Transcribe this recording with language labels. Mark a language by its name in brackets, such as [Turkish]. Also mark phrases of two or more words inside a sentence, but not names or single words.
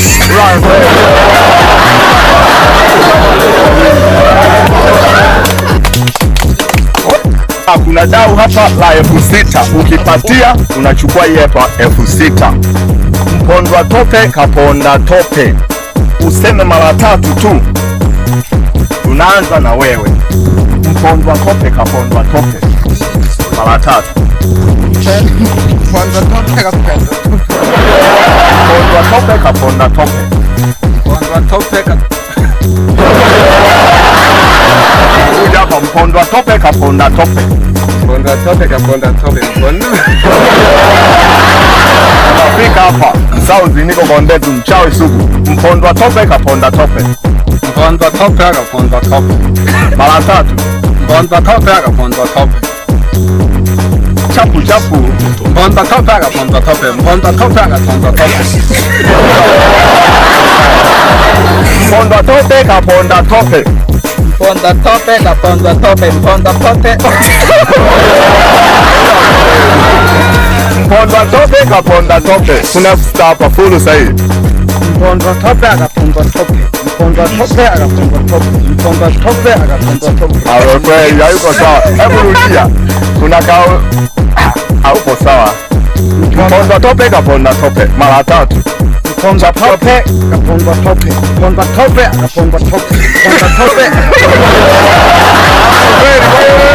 [Swahili] Kuna dau hapa la 6000. Ukipatia unachukua hii hapa 6000. Mpondwa tope kaponda tope. Useme mara 3 tu. Tunaanza na wewe. Mpondwa tope kapondwa tope. Mara 3. Mpondwa tope kapondwa tope. Mpondwa tope kaponda tope. Mpondwa tope hapa mpondwa tope kaponda tope. Mpondwa tope kaponda tope. Unafika hapa Sauzi niko Gondezi mchawi sugu. Mpondwa tope kaponda tope. Mpondwa tope kaponda tope. Mara 3. Mpondwa tope kaponda tope. Chapu chapu. Mpondwa tope kaponda tope. Mpondwa tope kaponda tope. Mpondwa tope kaponda tope. Mpondwa tope kaponda tope. Mpondwa tope. Mpondwa tope kaponda tope. Kuna fusta hapa fulu sahi. Mpondwa tope kaponda tope. Mpondwa tope kaponda tope. Mpondwa tope kaponda tope. Hapo kweli hayuko sawa. Hebu rudia. Kuna kao haupo sawa. Mpondwa tope kaponda tope. Mara 3. Mpondwa tope kaponda tope. Mpondwa tope kaponda tope. Mpondwa tope.